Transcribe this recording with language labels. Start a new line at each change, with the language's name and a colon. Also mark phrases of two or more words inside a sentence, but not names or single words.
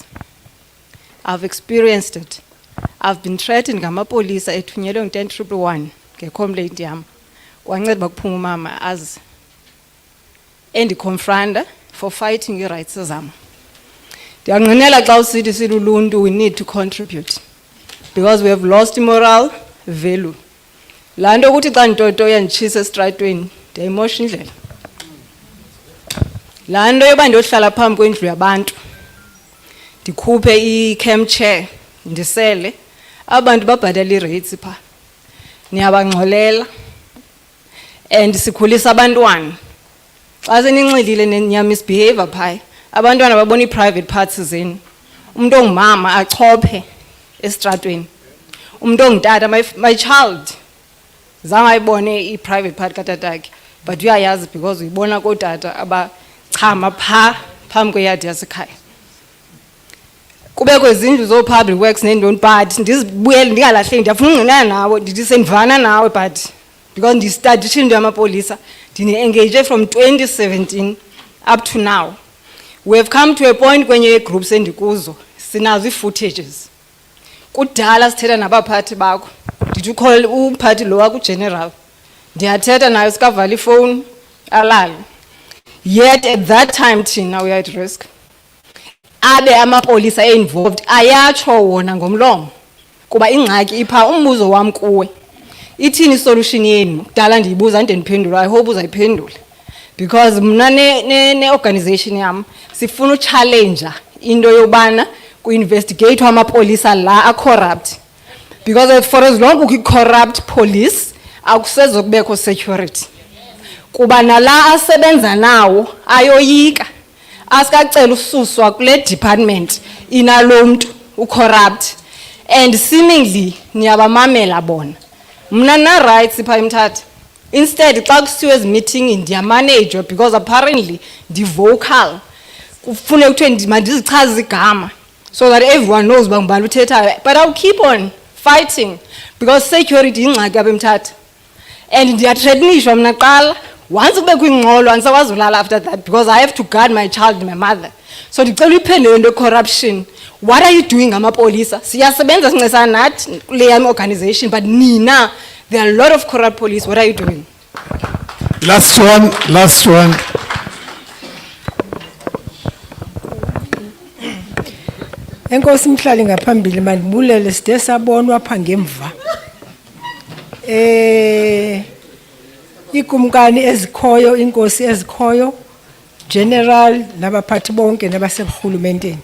English: I've experienced it. I've been threatened
Xhosa: ngamapolisa ethunyelwe ngo-10-111 ngecomplaint yam. Kwanceda bakuphuma umama azi. Endiconfronta
English: for fighting
Xhosa: i-rights zam. Ndiyanqinela xa usithi siluluntu
English: we need to contribute because we have lost moral value.
Xhosa: Laa nto ukuthi xa ntoto yanditshisa esitratweni ndiyayimosha indlela. Laa nto yoba ndiyohlala phambi kwendlu yabantu ndikhuphe i-
English: camp chair
Xhosa: ndisele abantu babhatala i-rates pha niyabangxolela and sikhulisa abantwana xa seninxilile niya-misbehavior phaya abantwana babona ii-
English: private parts
Xhosa: zenu umuntu ongumama achophe esitratweni umuntu ongutata
English: my child
Xhosa: zange ayibone i-
English: private part
Xhosa: katatakhe but uyayazi because uyibona kootata abachama phaa phambi kweyadi yasekhaya kubekho izindlu zoo-
English: public works
Xhosa: neentoni but ndizibuyele ndingalahleki ndiyafuna ungqinana nawe ndithi sendivana nawe but because ndistadishile into yamapolisa ndine-engage
English: from 2017 up to now. We have come to a point
Xhosa: kwenye groups endikuzo sinazo ii-footages kudala sithetha nabaphathi bakho ndithi ukhole umphathi lo wakugeneral ndiyathetha nayo sikavala ifowuni alale
English: yet at that time
Xhosa: thina
English: we are at risk
Xhosa: abe amapolisa e-involved ayatsho wona ngomlomo kuba ingxaki ipha umbuzo wam kuwe ithini isolution yenu kudala ndiyibuza nde ndiphendula
English: I hope
Xhosa: uzayiphendula because mna ne-organization yam sifuna uchallenja into yobana ku-investigate amapolisa la a-corrupt
English: because for as long
Xhosa: ukho i-
English: corrupt police
Xhosa: akusezokubekho security kuba nala asebenza nawo ayoyika asikacela ususwa kule department inalo mntu u-corrupt
English: and seemingly
Xhosa: niyabamamela bona mna na-rights pha Mthatha instead xa kusiwe ezi-meeting ndiyamanejwa because apparently ndi-vocal kufuneka kuthiwe mandizichaze igama
English: so that everyone knows
Xhosa: uba ngubani uthethayo
English: but I'll keep on fighting because security
Xhosa: yingxaki apha Mthatha and ndiyathreatenishwa mna qala once kube kwingxolo andisakwazi ulala
English: after that because I have to guard my child and my mother
Xhosa: so ndicela uyiphendule into corruption.
English: What are you doing ngamapolisa?
Xhosa: Siyasebenza sincesana nathi kule yam
English: organization but nina there are a lot of corrupt police. What are you doing? Last one.
Xhosa: Enkosi Mhlali ngaphambili mandibulele side sabonwa pha ngemva. Ikumkani ezikhoyo inkosi ezikhoyo general nabaphathi bonke nabaseburhulumenteni.